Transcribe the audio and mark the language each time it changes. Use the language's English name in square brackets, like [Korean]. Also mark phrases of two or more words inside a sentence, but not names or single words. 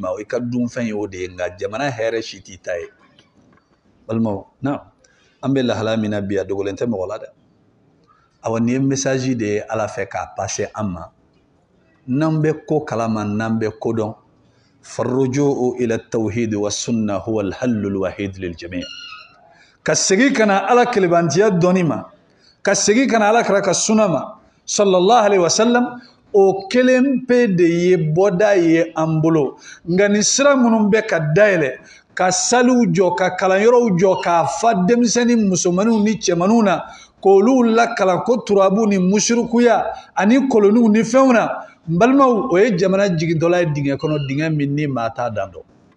[Bambara] ma i ka dunfɛn ye o de ye nka jamana hɛrɛ si t'i ta ye balimaw na an bɛ lahala min na bi a dogolen tɛ mɔgɔ la dɛ awa nin ye message de ye ala fɛ k'a passer an ma n'an bɛ ko kalama n'an bɛ ko dɔn [Arabic] فالرجوع إلى التوحيد والسنة هو الحل الوحيد لل [Bambara] jami' ka segi kana ala kelebantiya dɔnni ma ka segi kana ala kira ka sunna ma [Arabic] صلى الله عليه وسلم [Bambara] o kelen pe de ye bɔda ye an bolo nka ni sira minnu bɛ ka dayɛlɛ ka saliw jɔ ka kalanyɔrɔw jɔ k'a fa denmisɛnnin musomaninw ni cɛmaninw na k'olu lakalan ko turabu ni mushrikuya ani koloniw ni fɛnw na n balimaw o ye jamana jigintɔla ye dingɛ kɔnɔ dingɛ min ni maa t'a dan dɔn